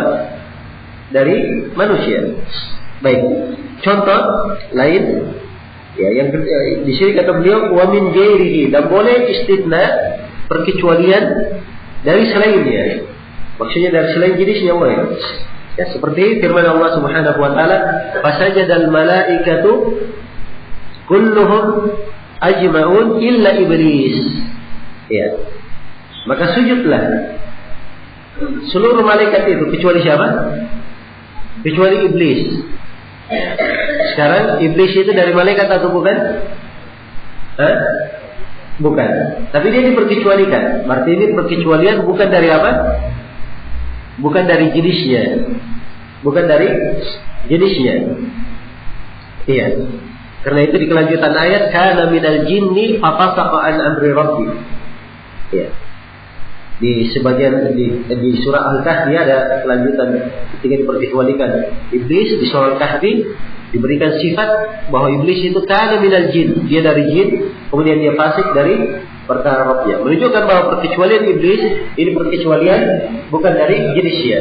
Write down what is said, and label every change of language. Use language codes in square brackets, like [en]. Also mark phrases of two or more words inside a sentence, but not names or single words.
[id] Dari manusia. Baik. Contoh lain, ya, yang di sini kata beliau [ar] ومن غيره, [id] dan boleh istithna perkecualian dari selainnya. Maksudnya dari selain jenisnya boleh. Ya, seperti firman Allah [ar] سبحانه وتعالى, فسجد الملائكة كلهم أجمعون إلا إبليس. [id] Ya. Maka sujudlah seluruh malaikat itu kecuali siapa? Kecuali iblis. Sekarang iblis itu dari malaikat atau bukan? Bukan. Tapi dia diperkecualikan. Berarti ini perkecualian bukan dari apa? Bukan dari jenisnya. Iya. Karena itu di kelanjutan ayat [ar] كان من الجن ففسق عن أمر ربي. [id] Iya. Di sebagian di surah Al-Kahfi ada kelanjutan ketika diperkecualikan iblis. Di surah Al-Kahfi diberikan sifat bahwa iblis itu [ar] كان من الجن, [id] dia dari jin, kemudian dia fasik dari perkara Rabbnya, menunjukkan bahwa perkecualian iblis ini perkecualian bukan dari jenisnya.